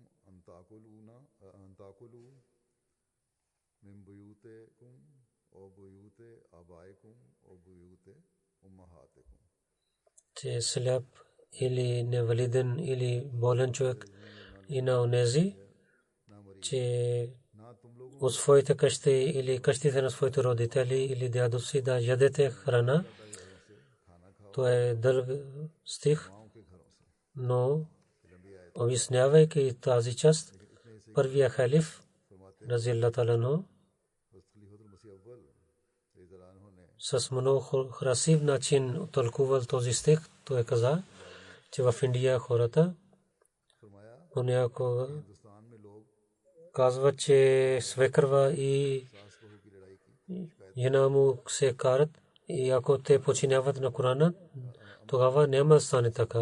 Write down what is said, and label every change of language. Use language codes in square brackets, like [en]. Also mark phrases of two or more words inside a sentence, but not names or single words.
[ar] أن تأكلوا من بيوتكم أو بيوت آبائكم أو بيوت أمهاتكم. [bg] че сляп или невалиден или болен човек и на онези, че от своите къщи или къщите на своите родители или дядовци да ядете храна. Това е дълъг стих, но обяснявайки тази част, първия халиф [ar] رضي الله تعالى عنه [bg] с много красив начин тълкувал този стих. Той каза, че в Индия хората понякога казват, че свекърва и жена му се карат и ако те починяват на Корана, тогава няма да стане така.